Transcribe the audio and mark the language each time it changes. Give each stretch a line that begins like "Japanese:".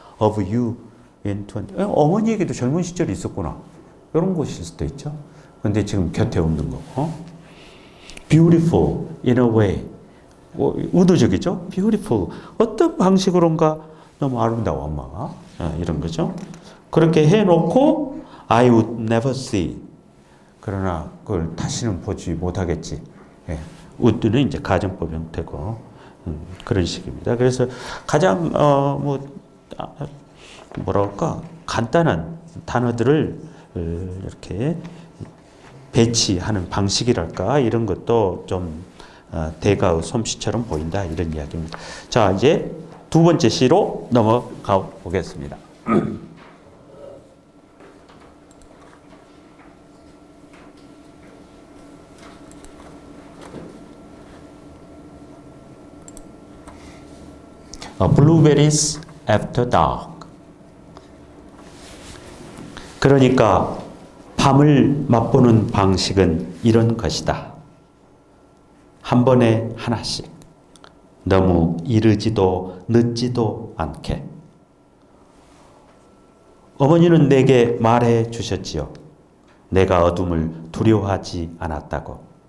English: Of you in 20.
Korean: 어머니에게도 젊은 시절이 있었구나. 이런 것일 수도 있죠. 근데 지금 곁에 없는 거고.
English: Beautiful in a way. 의도적이죠. Beautiful.
Korean: 어떤 방식으로인가 너무 아름다워 엄마가. 이런 거죠.
English: 그렇게 해놓고 I would never see.
Korean: 그러나 그걸 다시는 보지 못하겠지. would는 이제 가정법 형태고 그런 식입니다. 그래서 가장 뭐랄까 간단한 단어들을 이렇게 배치하는 방식이랄까 이런 것도 좀 대가의 솜씨처럼 보인다 이런 이야기입니다. 자 이제 두 번째 시로 넘어가 보겠습니다.
English: Blueberries after dark.
Korean: 그러니까 밤을 맛보는 방식은 이런 것이다. 한 번에 하나씩. 너무 이르지도 늦지도 않게. 어머니는 내게 말해 주셨지요. 내가 어둠을 두려워하지 않았다고.